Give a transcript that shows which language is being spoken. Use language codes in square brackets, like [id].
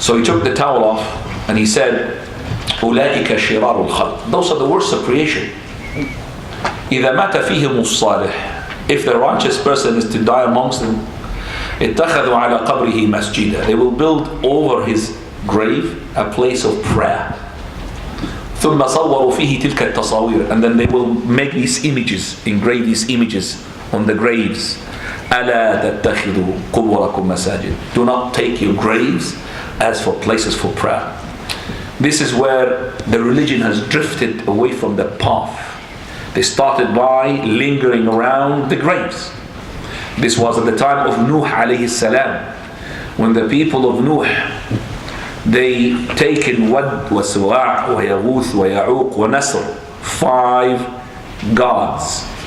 [en] So he took the towel off and he said, [ar] أولئك شرار الخلق. [en] Those are the worst of creation. [ar] إذا مات فيهم الصالح. [en] If the righteous person is to die amongst them, [ar] اتخذوا على قبره مسجدا. [en] They will build over his grave a place of prayer. [ar] ثم صوروا فيه تلك التصاوير. [en] And then they will make these images, engrave these images on the graves. [ar] ألا تتخذوا قبوركم مساجد. [en] Do not take your graves as for places for prayer. This is where the religion has drifted away from the path. They started by lingering around the graves. This was at the time of Nuh alayhi salam, when the people of Nuh, they taken Wad wa Suwa' wa Yaghuth wa Ya'uq wa Nasr, 5 gods.